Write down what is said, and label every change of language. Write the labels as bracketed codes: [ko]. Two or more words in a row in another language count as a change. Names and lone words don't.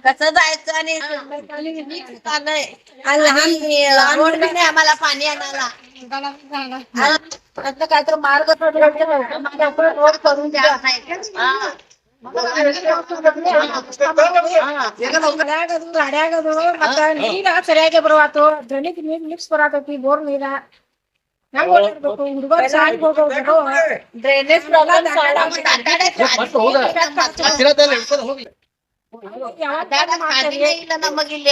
[mr] कसं जायचं आणि लहान रोड नाही आम्हाला पाणी आणायला. काय तर मार्ग रोड करून द्या. [kn] गाड्या ಸರಿಯಾಗಿ ಬರುವಾತು ಡ್ರೈನೇಜ್ ನೀರು ಮಿಕ್ಸ್ ಬರಾತೈತಿ ಬೋರ್ ನೀರ ಹೆಂಗ್ ಓಡಾಡ್ಬೇಕು ಹುಡುಗರು ಶಾಲೆಗೆ ಹೋಗೋದು ಡ್ರೈನೇಜ್ ಇಲ್ಲ ನಮಗಿಲ್ಲಿ